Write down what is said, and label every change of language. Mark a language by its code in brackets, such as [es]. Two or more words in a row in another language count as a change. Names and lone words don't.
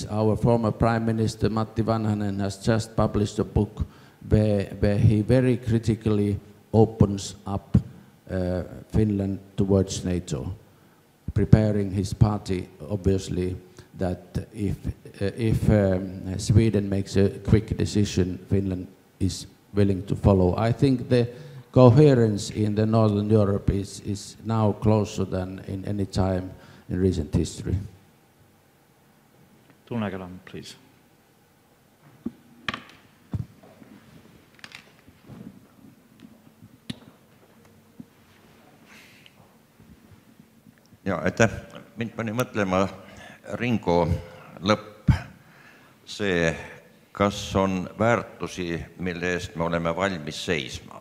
[en] Our former Prime Minister Matti Vanhanen has just published a book where he very critically opens up Finland towards NATO, preparing his party, obviously, that if Sweden makes a quick decision, Finland is willing to follow. I think the coherence in the Northern Europe is now closer than in any time in recent history. Tunne-Kelam, please. [et] Ja, aitäh. Mind pani mõtlema Ringo lõpp, see, kas on väärtusi, mille eest me oleme valmis seisma.